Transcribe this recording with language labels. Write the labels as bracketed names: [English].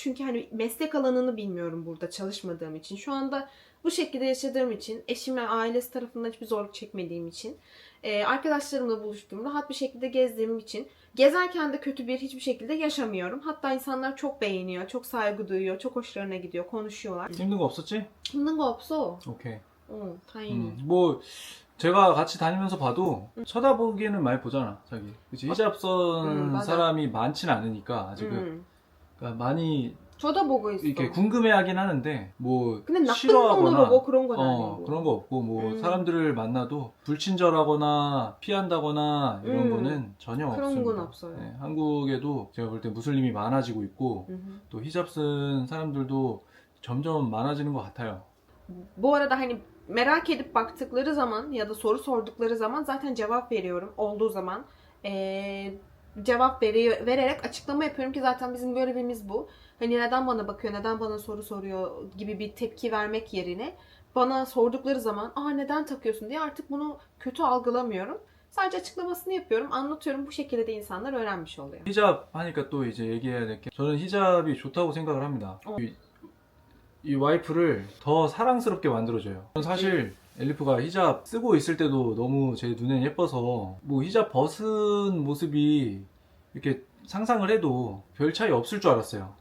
[Turkish] Çünkü hani meslek alanını bilmiyorum burada çalışmadığım için. Şu anda bu şekilde yaşadığım için, eşim ve ailesi tarafından hiçbir zorluk çekmediğim için, arkadaşlarımla buluştuğum, rahat bir şekilde gezdiğim için gezerken de kötü hiçbir şekilde yaşamıyorum. Hatta insanlar çok beğeniyor, çok saygı duyuyor, çok hoşlarına gidiyor, konuşuyorlar. [Korean] 힘든 거 없었지? 힘든 거 없어. 오케이. 다행히. 뭐 제가 같이 다니면서 봐도 쳐다보기에는 많이 보잖아, 자기. 그치? 히잡 쓴 맞아. 사람이 많진 않으니까 아직은. 그러니까 많이 쳐다보고 있어. 이렇게 궁금해하긴 하는데 뭐 근데 나쁜 싫어하거나 놈으로 뭐 그런 건 아니고. 그런 거 없고 뭐 사람들을 만나도 불친절하거나 피한다거나 이런 거는 전혀 그런 없습니다. 건 없어요. 네, 한국에도 제가 볼 때 무슬림이 많아지고 있고 또 히잡 쓴 사람들도 점점 많아지는 것 같아요. [Turkish] Bu arada hani merak edip baktıkları zaman ya da soru sordukları zaman zaten cevap veriyorum. Olduğu zaman cevap vererek açıklama yapıyorum ki zaten bizim görevimiz bu. Hani neden bana bakıyor, neden bana soru soruyor gibi bir tepki vermek yerine bana sordukları zaman neden takıyorsun diye artık bunu kötü algılamıyorum. Sadece açıklamasını yapıyorum, anlatıyorum. Bu şekilde de insanlar öğrenmiş oluyor. [Korean] 히잡 하니까 또 이제 얘기해야 될 게 저는 히잡이 좋다고 생각을 합니다. 이 와이프를 더 사랑스럽게 만들어줘요. 전 사실 엘리프가 히잡 쓰고 있을 때도 너무 제 눈엔 예뻐서 뭐 히잡 벗은 모습이 이렇게 상상을 해도 별 차이 없을 줄 알았어요.